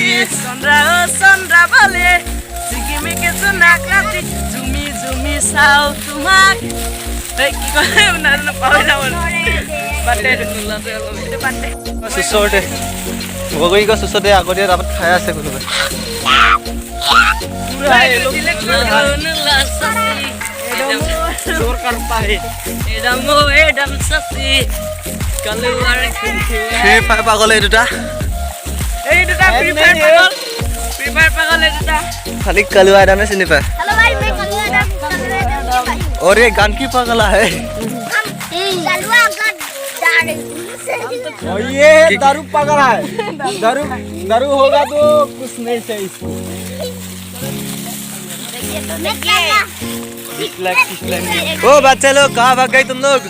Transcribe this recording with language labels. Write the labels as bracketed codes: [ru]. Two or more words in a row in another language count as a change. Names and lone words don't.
[as] চন্দ্ৰা অ চন্দ্ৰা বলে চিকিমিকি জোনাক ৰাতি জুমি জুমি চাও তোমাক এই কি কয় নাজানো পাহৰি যাব বাটে নুলাতে অলপ এইটো বাটে চুচৰতে বগৰী গছ ওচৰতে আগতে তাত খাই আছে কোনোবাই [hi] जोर करता है [as] ফ্ৰী ফায়াৰ পাগল এই দুটা এই দুটা ফ্ৰী ফায়াৰ পাগল এই দুটা খালি কালুৱা এডামে চিনি পায় [hi] हेलो भाई मैं कलुआ डांस कर रहे हैं और ये गान की पागला है कलुआ का डांस और ये दारू पकड़ा है दारू दारू होगा तो कुछ नहीं चाहिए इसको ओ बच्चे लोग कहाँ भाग गए तुम लोग